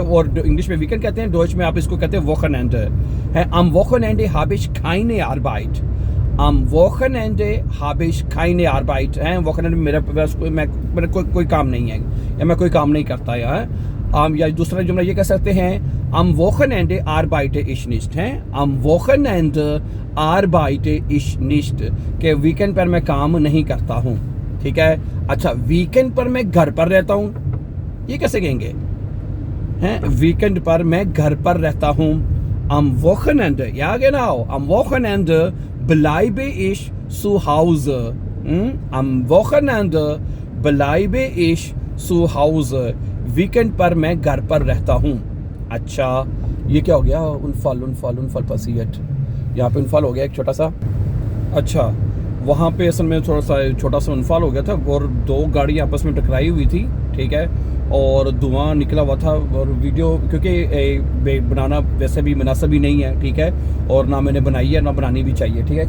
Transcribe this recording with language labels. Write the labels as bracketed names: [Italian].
[Hindi] और इंग्लिश में वीकेंड कहते हैं, डॉइच में आप इसको कहते हैं Wochenende है। [German] Am Wochenende habe ich keine Arbeit, am Wochenende habe ich keine Arbeit [Hindi] है। Wochenende में मेरा कोई काम नहीं है, या मैं कोई काम नहीं करता है। या दूसरा जुमला ये कह सकते हैं, [German] am Wochenende arbeite ich nicht [Hindi] है, [German] am Wochenende arbeite ich nicht, [Hindi] के वीकेंड पर मैं काम नहीं करता हूँ, ठीक है। अच्छा, वीकेंड पर मैं घर पर रहता हूँ, ये कैसे कहेंगे? हैं, वीकेंड पर मैं घर पर रहता हूँ। [German] am Wochenende, ja genau, am Wochenende bleibe ich zu Hause, am Wochenende bleibe ich zu Hause, [Hindi] weekend पर मैं घर पर रहता हूँ। अच्छा, ये क्या हो गया? उनफाल पसीयत, यहाँ पे उनफाल हो गया एक छोटा सा। अच्छा, वहाँ पे असल में थोड़ा सा छोटा सा उनफाल हो गया था, और 2 गाड़ी आपस में टकराई हुई थी, ठीक है, और धुआं निकला हुआ था, और वीडियो क्योंकि बनाना वैसे भी मुनासिब ही नहीं है, ठीक है, और ना मैंने बनाई है, ना बनानी भी चाहिए, ठीक है।